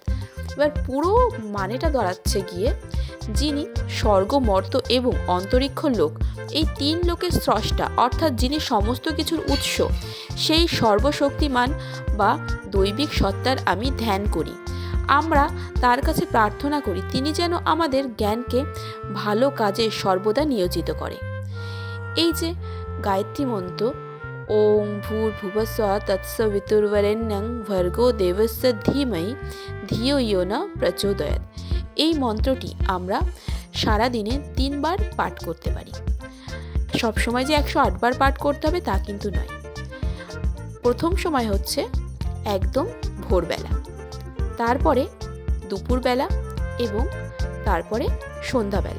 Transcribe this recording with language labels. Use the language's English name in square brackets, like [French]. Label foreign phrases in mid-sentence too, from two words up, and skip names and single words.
[Bangla] এবার পুরো মানেটা দাঁড়াচ্ছে গিয়ে যিনি স্বর্গ মর্ত এবং অন্তরিক্ষ লোক, এই তিন লোকের স্রষ্টা, অর্থাৎ যিনি সমস্ত কিছুর উৎস, সেই সর্বশক্তিমান বা দৈবিক সত্তার আমি ধ্যান করি। আমরা তার কাছে প্রার্থনা করি তিনি যেন আমাদের জ্ঞানকে ভালো কাজে সর্বদা নিয়োজিত করে। এই যে গায়ত্রী মন্ত্র [Sanskrit] ওম ভূর্ভুবঃ স্বাহা তৎসবিতুর্বরেণ্যং ভর্গো দেবস্য ধীমহি ধিয়ো ইয়ো ন প্রচোদয়াৎ, [Bangla] এই মন্ত্রটি আমরা সারা দিনে 3 বার পাঠ করতে পারি। সবসময় যে 108 বার পাঠ করতে হবে তা কিন্তু নয়। প্রথম সময় হচ্ছে একদম ভোরবেলা, তারপরে দুপুরবেলা এবং তারপরে সন্ধ্যাবেলা।